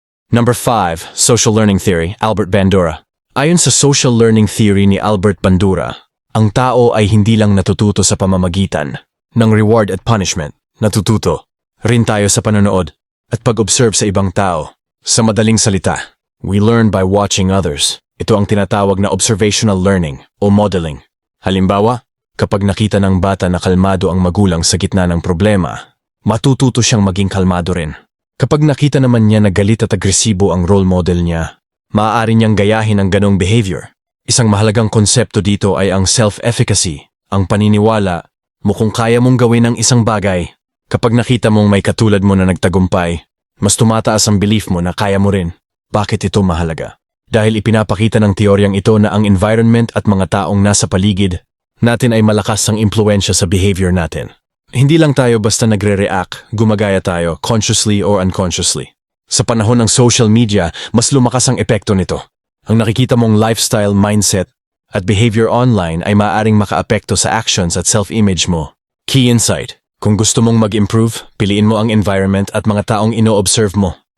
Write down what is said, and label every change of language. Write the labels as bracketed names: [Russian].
[English] Number 5. Social Learning Theory, Albert Bandura. [Filipino] Ayon sa social learning theory ni Albert Bandura, ang tao ay hindi lang natututo sa pamamagitan ng reward at punishment. Natututo rin tayo sa panonood at pag-observe sa ibang tao. Sa madaling salita, [English] we learn by watching others. [Filipino] Ito ang tinatawag na observational learning o modeling. Halimbawa, kapag nakita ng bata na kalmado ang magulang sa gitna ng problema, matututo siyang maging kalmado rin. Kapag nakita naman niya na galit at agresibo ang role model niya, maaari niyang gayahin ang ganong behavior. Isang mahalagang konsepto dito ay ang self-efficacy, ang paniniwala mo kung kaya mong gawin ang isang bagay. Kapag nakita mong may katulad mo na nagtagumpay, mas tumataas ang belief mo na kaya mo rin. Bakit ito mahalaga? Dahil ipinapakita ng teoryang ito na ang environment at mga taong nasa paligid natin ay malakas ang impluensya sa behavior natin. Hindi lang tayo basta nagre-react, gumagaya tayo, [English] consciously or unconsciously. [Filipino] Sa panahon ng social media, mas lumakas ang epekto nito. Ang nakikita mong lifestyle, mindset, at behavior online ay maaaring makaapekto sa actions at self-image mo. Key insight, kung gusto mong mag-improve, piliin mo ang environment at mga taong ino-observe mo.